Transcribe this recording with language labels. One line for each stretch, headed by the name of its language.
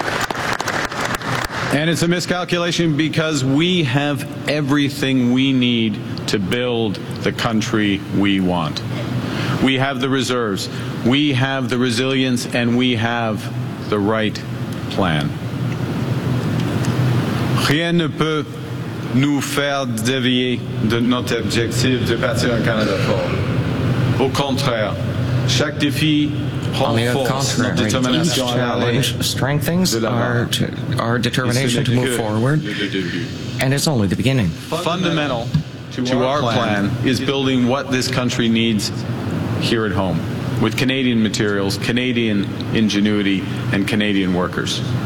English: And it's a miscalculation because we have everything we need to build the country we want. We have the reserves, we have the resilience, and we have the right plan.
French: Rien ne peut nous faire dévier de notre objectif de bâtir un Canada fort. Au contraire, chaque défi.
English: On the contrary, each challenge strengthens our determination to move forward, and it's only the beginning. Fundamental to our plan is building what this country needs here at home, with Canadian materials, Canadian ingenuity, and Canadian workers.